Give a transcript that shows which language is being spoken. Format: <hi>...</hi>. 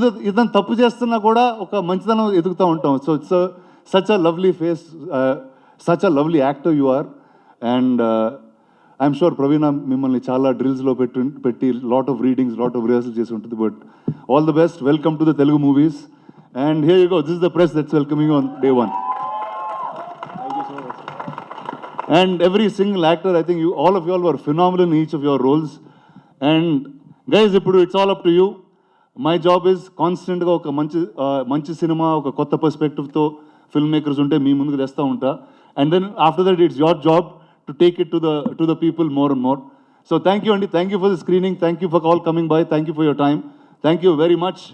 <te>ఇతను తప్పు చేస్తున్నా కూడా ఒక మంచితనం ఎదుగుతూ ఉంటాం.</te> <en>So it's such a lovely face, such a lovely actor you are. And I'm sure Praveena</en> <te>మిమ్మల్ని చాలా డ్రిల్స్లో పెట్టి</te> <en>lot of readings, lot of rehearsal</en> <te>చేసి ఉంటుంది.</te> <en>But all the best, welcome to the Telugu movies. And here you go, this is the press that's welcoming on day 1. And every single actor, I think all of you all were phenomenal in each of your roles. And guys,</en> <te>ఇప్పుడు</te> <en>it's all up to you. My job is</en> <te>కాన్స్టెంట్గా ఒక మంచి cinema, ఒక కొత్త పర్స్పెక్టివ్తో film makers ఉంటే మీ ముందుకు తెస్తూ ఉంటా.</te> <en>And then after that it's your job to take it to the people more and more. So thank you అండి, thank you for the screening, thank you for all coming by, thank you for your time, thank you very much.</en>